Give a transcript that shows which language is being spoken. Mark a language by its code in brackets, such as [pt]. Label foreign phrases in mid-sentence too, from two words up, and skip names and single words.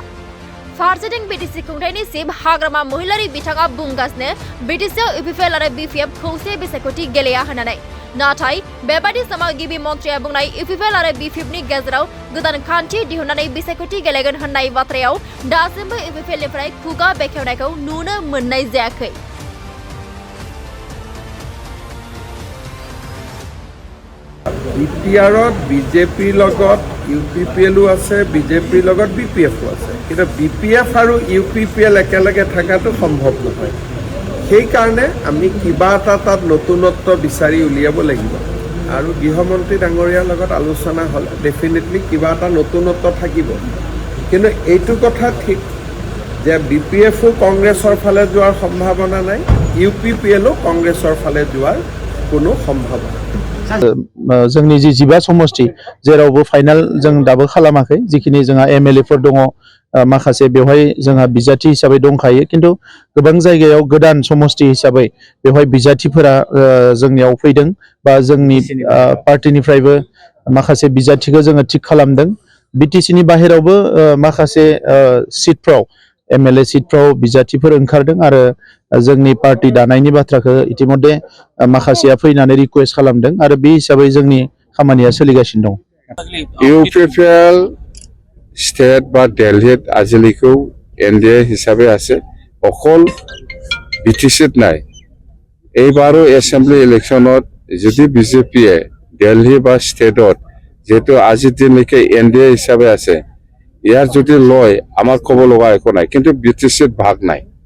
[brx] फारसेथिं बिटिसि खुंथायनि चिफ हाग्रामा महिलारि बिथाङा बुंगासिनो बिटिसिआव इउपिपिएल आरो बिपिएफ खौसे बिसायख'थि गेलेया होननानै। नाथाय बेबादि समाव गिबि मन्थ्रिया बुंनाय इउपिपिएल आरो बिपिएफनि गेजेराव गोदान खान्थि दिहुननानै बिसायख'थि गेलेगोन होननाय बाथ्रायाव दासिमबो इउपिपिएलनिफ्राय खुगा बेखेवनायखौ नुनो मोननाय जायाखै। [as] বিটিআৰত বিজেপিৰ লগত ইউপিপিএলো আছে, বিজেপিৰ লগত বিপিএফো আছে, কিন্তু বিপিএফ আৰু ইউপিপিএল একেলগে থকাটো সম্ভৱ নহয়। সেইকাৰণে আমি কিবা এটা তাত নতুনত্ব বিচাৰি উলিয়াব লাগিব আৰু গৃহমন্ত্ৰী ডাঙৰীয়াৰ লগত আলোচনা হ'লে ডেফিনেটলি কিবা এটা নতুনত্ব থাকিব। কিন্তু এইটো কথা ঠিক যে বিপিএফো কংগ্ৰেছৰ ফালে যোৱাৰ সম্ভাৱনা নাই, ইউপিপিএলো কংগ্ৰেছৰ ফালে যোৱাৰ কোনো সম্ভাৱনা নাই। [brx] जोंनि जि 15 समष्टि जेरावबो फाइनाल जों दाबो खालामाखै जिखिनि जोंहा एमएलएफोर दङ माखासे बेवहाय जोंहा बिजाथि हिसाबै दंखायो किन्तु गोबां जायगायाव गोदान समष्टि हिसाबै बेवहाय बिजाथिफोरा जोंनियाव फैदों बा जोंनि पार्टिनिफ्रायबो माखासे बिजाथिखौ जोङो थिक खालामदों। बिटिसिनि बाहेरावबो माखासे सिटफ्राव एमएलए सिटफ्राव बिजाथिफोर ओंखारदों आरो जोंनि पार्टी दानायनि बाथ्राखौ इतिमध्ये माखासेया फैनानै रिक्वेस्ट खालामदों आरो बे हिसाबै जोंनि खामानिया सोलिगासिनो दं। इउपिपिएल स्टेट बा दिल्लीत आजिलिखौ एनडिए हिसाबै [as] আছে অকল বিটিচিত নাই। এইবাৰো [en] assembly election [as] যদি বিজেপিয়ে দিল্লী বা ষ্টেটত যেহেতু আজিৰ দিনলৈকে এনডিএ হিচাপে আছে ইয়াৰ যদি লয় আমাৰ ক'ব লগা একো নাই, কিন্তু বিটিচিত ভাগ নাই।